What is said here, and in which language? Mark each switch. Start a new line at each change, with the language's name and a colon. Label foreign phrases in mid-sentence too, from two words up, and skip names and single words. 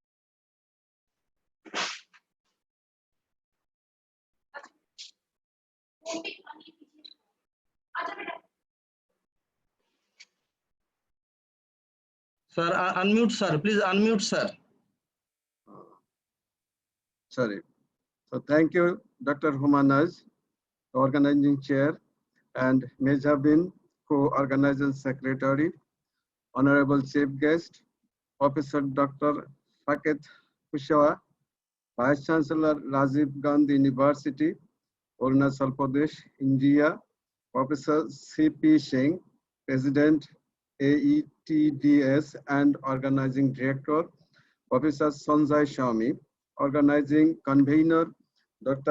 English: Sir, unmute, sir. Please unmute, sir. Sorry. So thank you, Dr. Humanaz, organizing chair, and Mejhabin, co-organizing secretary, honorable chief guest, Professor Dr. Shaked Kushwaha, Vice Chancellor, Rajiv Gandhi University, Arunachal Pradesh, India, Professor C.P. Singh, President, AETDS and Organizing Director, Professor Sanjay Shami, Organizing Convener, Dr.